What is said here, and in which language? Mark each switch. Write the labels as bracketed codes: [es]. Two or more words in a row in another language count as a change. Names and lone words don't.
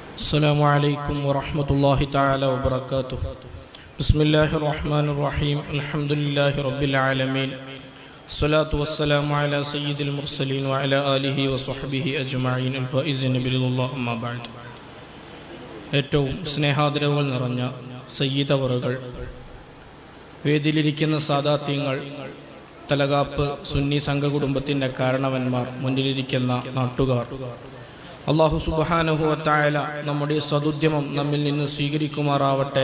[ar] السلام عليكم ورحمة الله تعالى وبركاته. بسم الله الرحمن الرحيم. الحمد لله رب العالمين. الصلاة والسلام على سيد المرسلين وعلى آله وصحبه أجمعين الفائزين برضا الله. أما بعد. [ml] ഏറ്റവും സ്നേഹാദരവുകൾ നിറഞ്ഞ സയ്യിദ് അവറുകൾ, വേദിയിലിരിക്കുന്ന സാദാത്യങ്ങൾ, തലകാപ്പ് സുന്നി സംഘകുടുംബത്തിൻ്റെ കാരണവന്മാർ, മുന്നിലിരിക്കുന്ന നാട്ടുകാർ, അല്ലാഹു [ar] سبحانه وتعالى [ml] നമ്മുടെ സദുദ്യമം നമ്മിൽ നിന്ന് സ്വീകരിക്കുമാറാവട്ടെ.